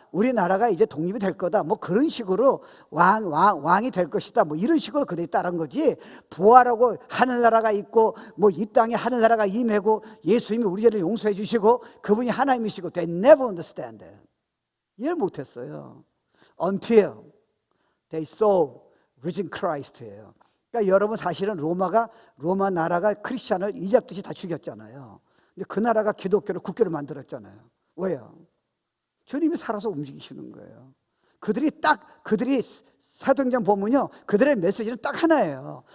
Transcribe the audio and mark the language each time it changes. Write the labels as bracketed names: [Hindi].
[Korean] 우리나라가 이제 독립이 될 거다. 뭐 그런 식으로 왕이 될 것이다. 뭐 이런 식으로 그들이 따른 거지. 부활하고 하늘나라가 있고 뭐 이 땅에 하늘나라가 임하고 예수님이 우리 죄를 용서해 주시고 그분이 하나님이시고 [English] they never understand it. [Korean] 이해를 못했어요. [English] Until they saw risen Christ예요. [Korean] 그러니까 여러분 사실은 로마 나라가 크리스찬을 이잡듯이 다 죽였잖아요. 근데 그 나라가 기독교를 국교를 만들었잖아요. 왜요? 주님이 살아서 움직이시는 거예요. 그들이 사도행전 보면요, 그들의 메시지는 딱 하나예요.